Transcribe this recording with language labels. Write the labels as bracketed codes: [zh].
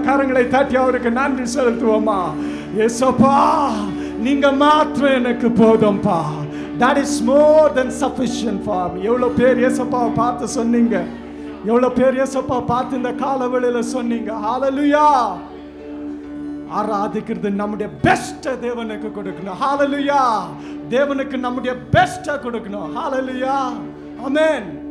[ta] கரங்களை தட்டி அவருக்கு நன்றி செலுத்துவோமா? இயேசுப்பா, நீங்க மாத்திரம் எனக்கு போதும்பா. [en] That is more than sufficient for me. [ta] எவ்வளவு பேர் இயேசுப்பாவை பார்த்து சொன்னீங்க? எவ்வளவு பேர் இயேசுப்பா பார்த்து இந்த காலவெளியில சொன்னீங்க? ஹalleluya. ஆராதிக்கிறது நம்முடைய பெஸ்ட் தேவனுக்கு கொடுக்கணும். ஹalleluya. தேவனுக்கு நம்முடைய பெஸ்ட் கொடுக்கணும். ஹalleluya. ஆமென்.